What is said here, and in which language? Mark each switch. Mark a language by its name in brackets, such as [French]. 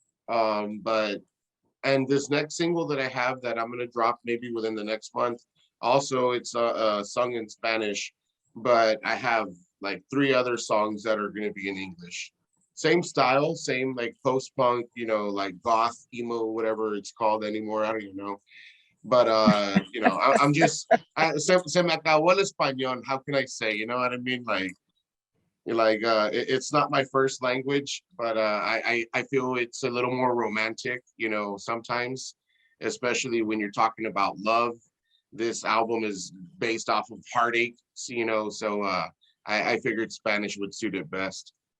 [English] And this next single that I have that I'm going to drop maybe within the next month, also it's sung in Spanish, but I have like 3 other songs that are going to be in English. Same style, same like post-punk, like goth, emo, whatever it's called anymore. I don't even know. But, I'm just, [Spanish] se me acabó el español. [English] How can I say, you know what I mean? It's not my first language, but I feel it's a little more romantic, sometimes, especially when you're talking about love. This album is based off of heartache, so I figured Spanish would suit it best.